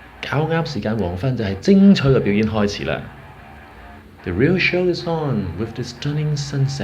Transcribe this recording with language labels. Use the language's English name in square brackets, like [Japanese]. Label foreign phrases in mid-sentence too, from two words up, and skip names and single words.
[Cantonese] 巧啱時間黃昏就係精彩嘅表演開始啦。 [English] The real show is on with the stunning sunset。